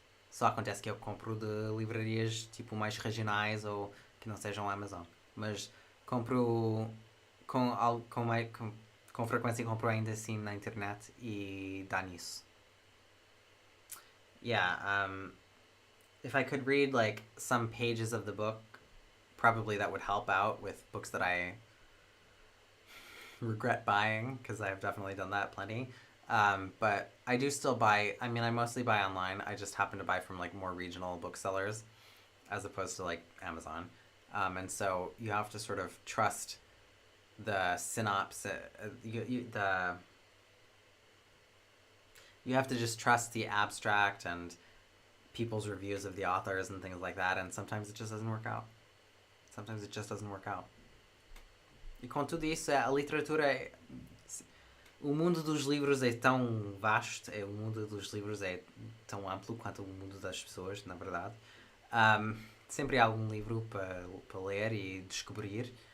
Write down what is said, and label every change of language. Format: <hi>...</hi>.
<pt>Só acontece que eu compro de livrarias tipo mais regionais ou que não sejam Amazon, mas compro com frequência, compro ainda assim na internet e dá nisso.</pt> <en>Yeah, if I could read like some pages of the book, probably that would help out with books that I regret buying, because I've definitely done that plenty. But I do still buy, I mostly buy online. I just happen to buy from like more regional booksellers as opposed to like Amazon. And so you have to sort of trust the synopsis, you have to just trust the abstract and people's reviews of the authors and things like that, and sometimes it just doesn't work out. Sometimes it just doesn't work out.</en> <pt>E com tudo isso, a literatura o mundo dos livros é tão vasto, o mundo dos livros é tão amplo quanto o mundo das pessoas, na verdade. Sempre há algum livro para ler e descobrir.</pt>